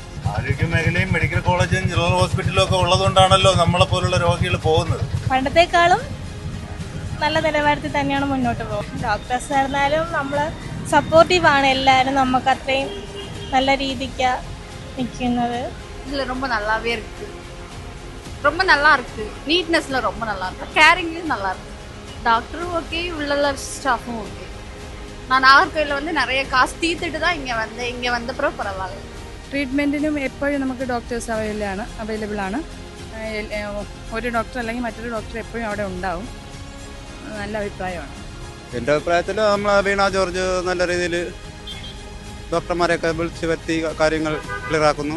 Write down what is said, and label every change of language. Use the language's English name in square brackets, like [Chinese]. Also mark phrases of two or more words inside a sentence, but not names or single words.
[Malayalam] ആരോഗ്യ മേഖലയും മെഡിക്കൽ കോളേജും ജനറൽ ഹോസ്പിറ്റലും ഒക്കെ ഉള്ളതുകൊണ്ടാണല്ലോ നമ്മളെ പോലുള്ള രോഗികൾ പോകുന്നത്. പണ്ടത്തെക്കാളും നല്ല നിലവാരത്തിൽ തന്നെയാണ് മുന്നോട്ട് പോകുന്നത്. ഡോക്ടേഴ്സ് ആയിരുന്നാലും നമ്മൾ സപ്പോർട്ടീവാണ് എല്ലാവരും. നമുക്ക് അത്രയും നല്ല രീതിക്ക് നിൽക്കുന്നത്. [Tamil] இதில் ரொம்ப நல்லாவே இருக்கு, ரொம்ப நல்லா இருக்கு. நீட்னஸ்ல ரொம்ப நல்லா இருக்கு, கேரிங்லையும் நல்லா இருக்கு. டாக்டரும் ஓகே, உள்ள ஸ்டாஃபும் ஓகே. நான் நாகர்கோயிலில் வந்து நிறைய காசு தீர்த்துட்டு தான் இங்கே வந்தப்பறம் பரவாயில்ல. [Malayalam] ട്രീറ്റ്മെൻറ്റിനും എപ്പോഴും നമുക്ക് ഡോക്ടേഴ്സ് അവൈലബിൾ ആണ്. ഒരു ഡോക്ടർ അല്ലെങ്കിൽ മറ്റൊരു ഡോക്ടർ എപ്പോഴും അവിടെ ഉണ്ടാവും. നല്ല അഭിപ്രായമാണ്. എൻ്റെ അഭിപ്രായത്തിൽ നമ്മൾ വീണ ജോർജ് നല്ല രീതിയിൽ ഡോക്ടർമാരെയൊക്കെ വിളിച്ച് വരുത്തി കാര്യങ്ങൾ ക്ലിയറാക്കുന്നു.